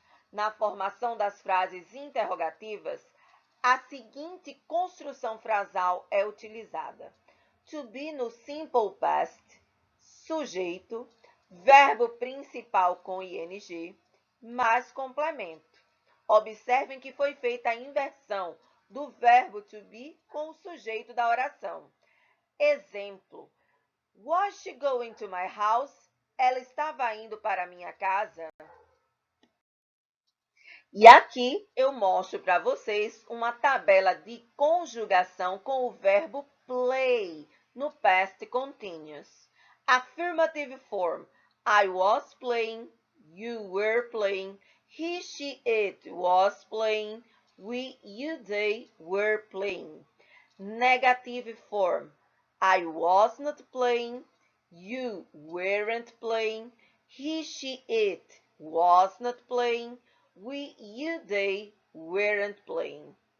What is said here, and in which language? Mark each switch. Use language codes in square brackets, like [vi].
[pt] Na formação das frases interrogativas, a seguinte construção frasal é utilizada: to be no simple past, sujeito, verbo principal com ing, mais complemento. Observem que foi feita a inversão do verbo to be com o sujeito da oração. [en] Exemplo: Was she going to my house? [pt] Ela estava indo para minha casa. E aqui eu mostro para vocês uma tabela de conjugação com o verbo play no past continuous. [en] Affirmative form: I was playing, you were playing, he, she, it was playing, we, you, they were playing. Negative form: I was not playing, you weren't playing, he, she, it was not playing, we, you, they weren't playing.